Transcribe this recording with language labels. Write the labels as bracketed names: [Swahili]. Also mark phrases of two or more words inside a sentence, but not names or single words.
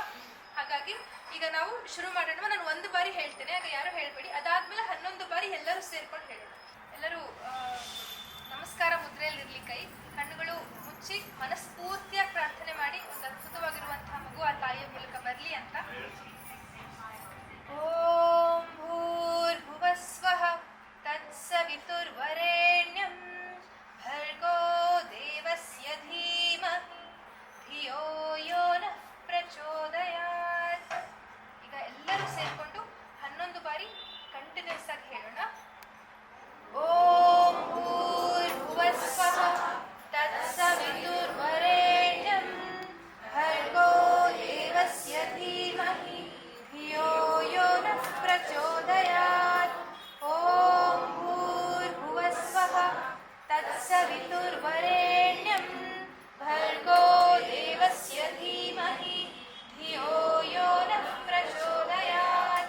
[Kannada] ಹಾಗಾಗಿ ಈಗ ನಾವು ಶುರು ಮಾಡೋಣ. ನಾನು ಒಂದು ಬಾರಿ ಹೇಳ್ತೇನೆ, ಆಗ ಯಾರು ಹೇಳ್ಬೇಡಿ. ಅದಾದ್ಮೇಲೆ 11 ಬಾರಿ ಎಲ್ಲರೂ ಸೇರ್ಕೊಂಡು ಹೇಳೋಣ. ಎಲ್ಲರೂ ನಮಸ್ಕಾರ ಮುದ್ರೆಯಲ್ಲಿ ಇರ್ಲಿ, ಕೈ ಕಣ್ಣುಗಳು ಮುಚ್ಚಿ ಮನಸ್ಫೂರ್ತಿಯಾಗಿ ಪ್ರಾರ್ಥನೆ ಮಾಡಿ ಒಂದು ಅದ್ಭುತವಾಗಿರುವಂತಹ ಮಗು ಆ ತಾಯಿಯ ಮೂಲಕ ಬರಲಿ ಅಂತ. [Sanskrit] ಓಂ ಭೂರ್ಭುವಸ್ವಃ ತತ್ಸವಿತುರ್ವರೆಣ್ಯಂ ಭರ್ಗೋ ದೇವಸ್ಯ ಧೀಮಹಿ ಧಿಯೋ ಯೋ ನಃ ಪ್ರಚೋದಯಾತ್. [Kannada] ಈಗ ಎಲ್ಲರೂ ಸೇರ್ಕೊಂಡು 11 ಬಾರಿ ಕಂಟಿನ್ಯೂಸ್ ಆಗಿ ಹೇಳೋಣ. [Sanskrit] ಓಂ ಭೂರ್ಭುವಸ್ವಃ ತತ್ಸವಿತುರ್ವರೆಣ್ಯಂ ಭರ್ಗೋ ದೇವಸ್ಯ ಧೀಮಹಿ ಧಿಯೋ ಯೋ ನಃ ಪ್ರಚೋದಯಾತ್. ಓಂ ಭೂರ್ಭುವಸ್ವಃ ತತ್ಸವಿತುರ್ವರೆಣ್ಯಂ ಭರ್ಗೋ ದೇವಸ್ಯ ಧೀಮಹಿ ಧಿಯೋ ಯೋ ನಃ ಪ್ರಚೋದಯಾತ್.